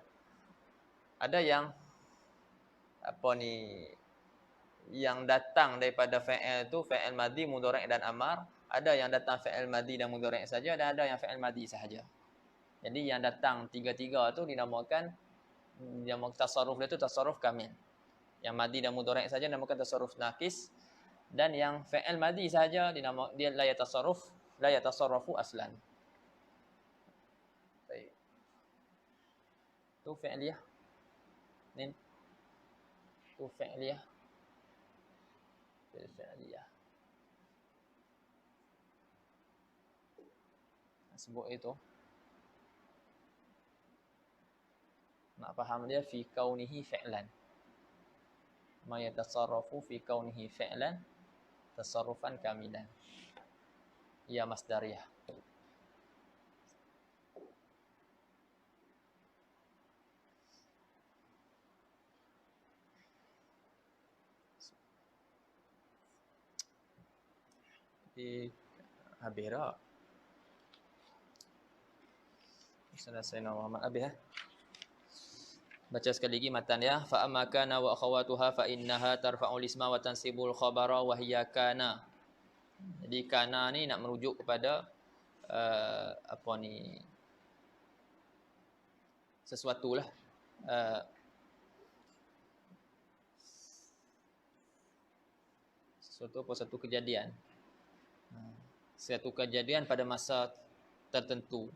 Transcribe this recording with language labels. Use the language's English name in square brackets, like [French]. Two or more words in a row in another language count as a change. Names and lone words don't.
[Malay] Ada yang apa ni yang datang daripada fi'il tu fi'il madhi, mudhari' dan amar. Ada yang datang fi'il madhi dan mudhari' saja, dan ada yang fi'il madhi sahaja. Jadi yang datang tiga-tiga tu dinamakan tasarruf dia tu [Arabic] تصرف كامل. [Malay] Yang madhi dan mudhari' saja dinamakan [Arabic] تصرف ناقص, [Malay] dan yang fi'il madhi saja dia [Arabic] لا يتصرف أصلا. [Malay] Baik. Tu fi'liyah. Nin. Tu fi'liyah. Fi'liyah. Sebut itu. Nak faham dia [Arabic] في كونه فعلا. ما يتصرف في كونه فعلا تصرفا كاملا. [Malay] Ya masdariyah. Di Habira. Selesai Muhammad Habis Baca sekali lagi matan ya. [Arabic] فأما كان وأخواتها فإنها ترفع الاسم وتنصب الخبر وهي كان. [Malay] Jadi kana ni nak merujuk kepada apa ni, sesuatu lah. Satu kejadian. Satu kejadian pada masa tertentu.